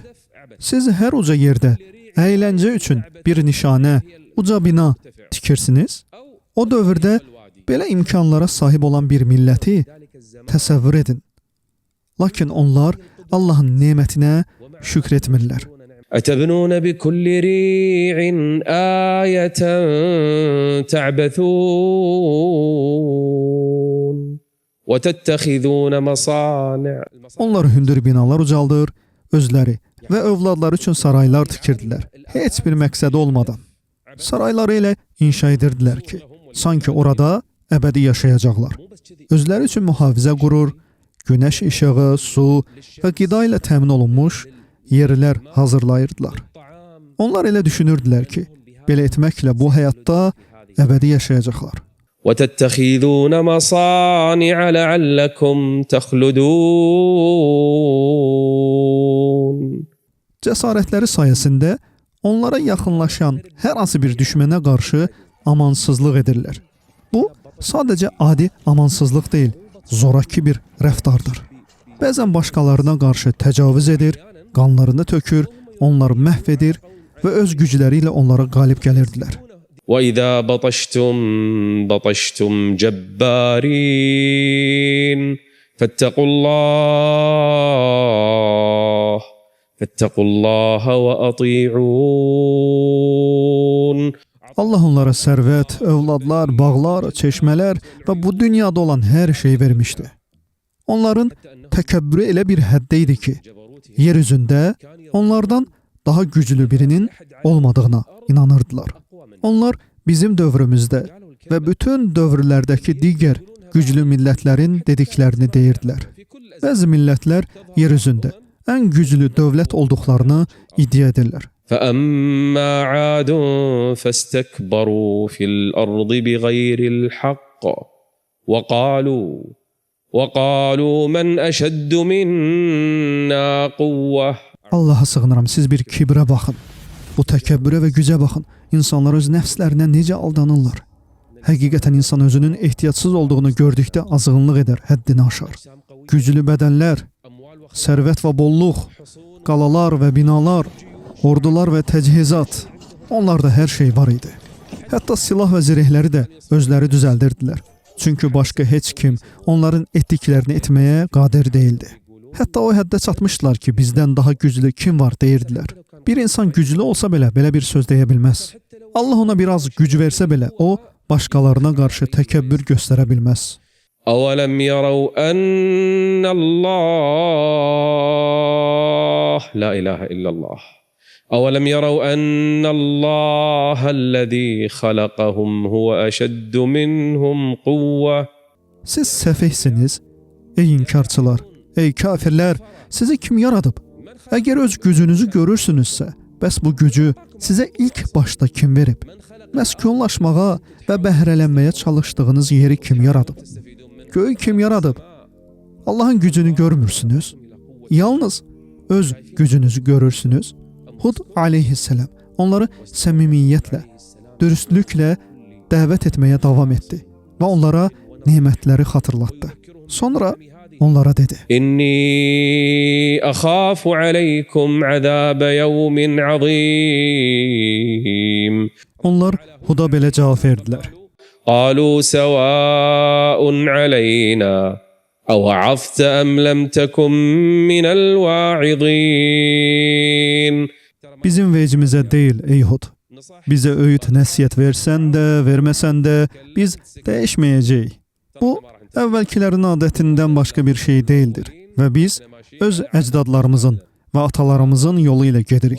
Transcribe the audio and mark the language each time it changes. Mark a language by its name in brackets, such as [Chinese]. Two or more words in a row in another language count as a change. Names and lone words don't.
[Azerbaijani] Siz hər uca yerdə əyləncə üçün bir nişanə, uca bina tikirsiniz. O dövrdə belə imkanlara sahib olan bir milləti təsəvvür edin. Lakin onlar Allahın nemətinə şükr etmirlər. [Arabic] أتبنون بكل ريع آية تعبثون وتتخذون مصانع. [Azerbaijani] Onlar hündür binalar ucaldır, özləri və övladları üçün saraylar tikirdilər. Heç bir məqsədi olmadan. Sarayları elə inşa edirdilər ki, sanki orada əbədi yaşayacaqlar. Özləri üçün mühafizə qurur, günəş işığı, su və qida ilə təmin olunmuş yerlər hazırlayırdılar. Onlar elə düşünürdülər ki, belə etməklə bu həyatda əbədi yaşayacaqlar. [Arabic] وتتخذون مصانع لعلكم تخلدون. [Azerbaijani] Cəsarətləri sayəsində onlara yaxınlaşan hər hansı bir düşmənə qarşı amansızlıq edirlər. Bu sadəcə adi amansızlıq deyil, zoraki bir rəftardır. Bəzən başqalarına qarşı təcavüz edir, qanlarını tökür, onları məhv edir və öz gücləri ilə onlara qalib gəlirdilər. [Arabic] وإذا بطشتم بطشتم جبارين فاتقوا الله وأطيعون. [Azerbaijani] Allah onlara sərvət, övladlar, bağlar, çeşmələr və bu dünyada olan hər şey vermişdi. Onların təkəbbürü elə bir həddə idi ki, yer üzündə onlardan daha güclü birinin olmadığına inanırdılar. Onlar bizim dövrümüzdə və bütün dövrlərdəki digər güclü millətlərin dediklərini deyirdilər. Bəzi millətlər yer üzündə ən güclü dövlət olduqlarını iddia edirlər. [Arabic] فأما عاد فاستكبروا في الأرض بغير الحق وقالوا من أشد منا قوة. [Azerbaijani] Allaha sığınıram, siz bir kibrə baxın. Bu təkəbbürə və gücə baxın. İnsanlar öz nəfslərinə necə aldanırlar. Həqiqətən insan özünün ehtiyatsız olduğunu gördükdə azğınlıq edər, həddini aşar. Güclü bədənlər, sərvət və bolluq, qalalar və binalar, ordular və təchizat, onlarda hər şey var idi. Hətta silah və zirehləri də özləri düzəldirdilər. Çünki başqa heç kim onların etdiklərini etməyə qadir değildi. Hətta o həddə çatmışdılar ki, bizdən daha güclü kim var deyirdilər. Bir insan güclü olsa belə bir söz deyə bilməz. Allah ona biraz güc versə belə, o başqalarına qarşı təkəbbür göstərə bilməz. [Arabic] أَوَلَمْ يَرَوْا أَنَّ اللَّهَ لَا إِلَهَ إِلَّا اللَّهِ أَوَلَمْ يَرَوْا أَنَّ اللَّهَ الَّذِي خَلَقَهُمْ هُوَ أَشَدُّ مِنْهُمْ قُوَّةً. [Azerbaijani] Siz səfehsiniz, ey inkarçılar, ey kafirlər, sizi kim yaradıb? Əgər öz gücünüzü görürsünüzsə, bəs bu gücü sizə ilk başda kim verib? Məskunlaşmağa və bəhrələnməyə çalışdığınız yeri kim yaradıb? Göyü kim yaradıb? Allahın gücünü görmürsünüz. Yalnız öz gücünüzü görürsünüz. Hud aleyhisselam onları səmimiyyətlə, dürüstlüklə dəvət etməyə davam etdi və onlara nemətləri xatırlatdı. Sonra onlara dedi: [Arabic] إِنِّي أَخَافُ عَلَيْكُمْ عَذَابَ يَوْمٍ عَظِيمٍ. [Azerbaijani] Onlar Hud'a belə cavab verdilər: [Arabic] قالوا سواء علينا أوعظت أم لم تكن من الواعظين. [Azerbaijani] Bizim vecimizə deyil ey Hud. Bizə öyüd nəsihət versən də, verməsən də biz dəyişməyəcəyik. Bu əvvəlkilərin adətindən başqa bir şey deyildir və biz öz əcdadlarımızın və atalarımızın yolu ilə gedirik.